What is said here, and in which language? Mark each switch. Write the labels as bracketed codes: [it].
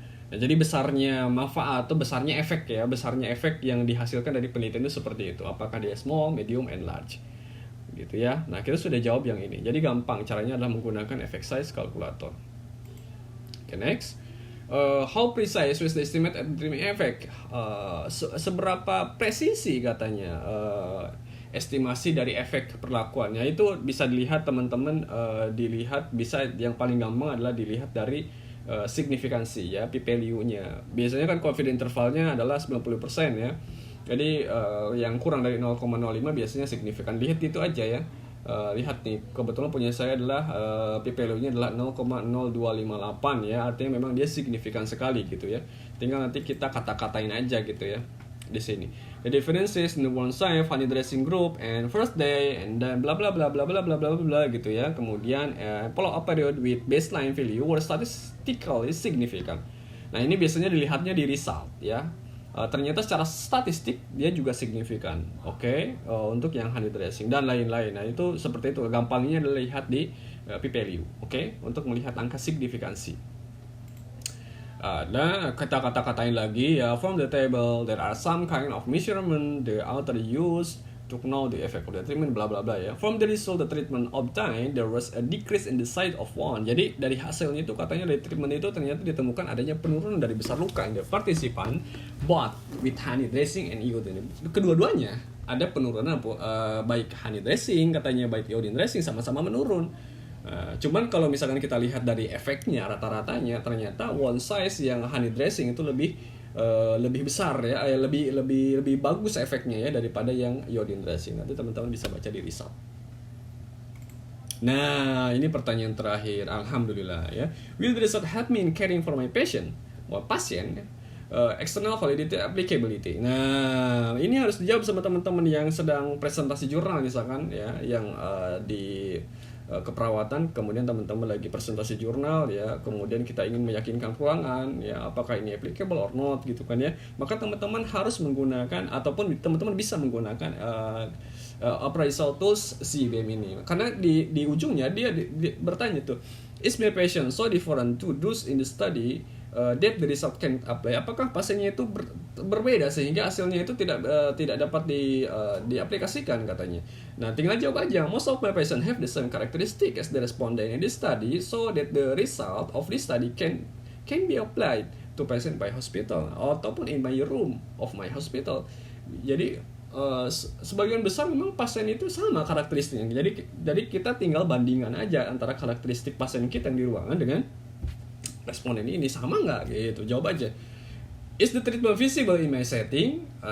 [id] Nah, jadi besarnya manfaat atau besarnya efek ya, besarnya efek yang dihasilkan dari penelitian itu seperti itu. Apakah dia [en] small, medium, and large, [id] gitu ya. Nah, kita sudah jawab yang ini. Jadi gampang, caranya adalah menggunakan effect size calculator. [en] Okay, next. How precise was the estimate at the treatment effect? [id] Seberapa presisi katanya estimasi dari efek perlakuannya itu bisa dilihat teman-teman, dilihat bisa, yang paling gampang adalah dilihat dari signifikansi ya, p-value-nya. Biasanya kan confidence intervalnya adalah 90% ya. Jadi yang kurang dari 0,05 biasanya signifikan. Lihat itu aja ya. Lihat nih, kebetulan punya saya adalah p-value-nya adalah 0,0258 ya. Artinya memang dia signifikan sekali gitu ya. Tinggal nanti kita kata-katain aja gitu ya di sini. [en] The differences in the one side funny dressing group and first day and then bla bla [id] bla bla bla bla bla bla gitu ya. [en] Kemudian follow up period with baseline value were statistically significant. [id] Nah, ini biasanya dilihatnya di result ya. Ternyata secara statistik dia juga signifikan. Oke, untuk yang honey dressing dan lain-lain. Nah, itu seperti itu. Gampangnya adalah lihat di p-value. Oke, untuk melihat angka signifikansi. Dan kata-katain lagi ya, [en] from the table there are some kind of measurement the author use to know the effect of the treatment, bla bla bla ya. From the result the treatment obtained, there was a decrease in the size of wound. [id] Jadi dari hasilnya itu katanya dari treatment itu ternyata ditemukan adanya penurunan dari besar luka [en] in the participant, both with honey dressing and iodine. [id] Kedua-duanya ada penurunan, baik honey dressing katanya, baik iodine dressing sama-sama menurun. Cuman kalau misalkan kita lihat dari efeknya rata-ratanya ternyata wound size yang honey dressing itu lebih besar ya, lebih bagus efeknya ya daripada yang iodine dressing. Nanti teman-teman bisa baca di result. Nah, ini pertanyaan terakhir. Alhamdulillah ya. [en] Will the result help me in caring for my patient? Pasien. External validity applicability. [id] Nah, ini harus dijawab sama teman-teman yang sedang presentasi jurnal misalkan ya, yang di keperawatan, kemudian teman-teman lagi presentasi jurnal ya, kemudian kita ingin meyakinkan ruangan ya apakah ini [en] applicable or not [id] gitu kan ya, maka teman-teman harus menggunakan ataupun teman-teman bisa menggunakan appraisal tools CBM ini, karena di ujungnya dia bertanya tuh, [en] is my patient so different to those in the study that the result can apply? [id] Apakah pasiennya itu berbeda sehingga hasilnya itu tidak dapat diaplikasikan katanya. Nah, tinggal jawab aja. [en] Most of my patients have the same characteristic as the respondent in this study, so that the result of this study can be applied to patient by hospital ataupun in my room of my hospital. [id] Jadi sebagian besar memang pasien itu sama karakteristiknya. Jadi kita tinggal bandingkan aja antara karakteristik pasien kita yang di ruangan dengan responden ini sama nggak gitu. Jawab aja. [en] Is the treatment visible in my setting?